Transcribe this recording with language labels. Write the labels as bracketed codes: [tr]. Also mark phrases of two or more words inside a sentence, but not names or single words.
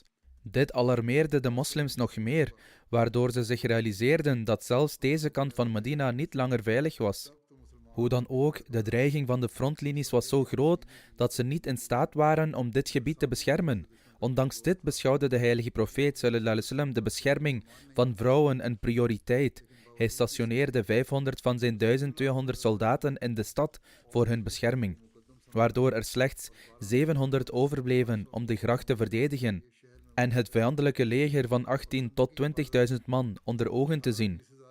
[nl] Dit alarmeerde de moslims nog meer, waardoor ze zich realiseerden dat zelfs deze kant van Medina niet langer veilig was. Hoe dan ook, de dreiging van de frontlinies was zo groot dat ze niet in staat waren om dit gebied te beschermen. Ondanks dit beschouwde de heilige profeet [ar] صلى الله عليه وسلم [nl] de bescherming van vrouwen een prioriteit. Hij stationeerde 500 van zijn 1200 soldaten in de stad voor hun bescherming, waardoor er slechts 700 overbleven om de gracht te verdedigen en het vijandelijke leger van 18 tot 20.000 man onder ogen te zien.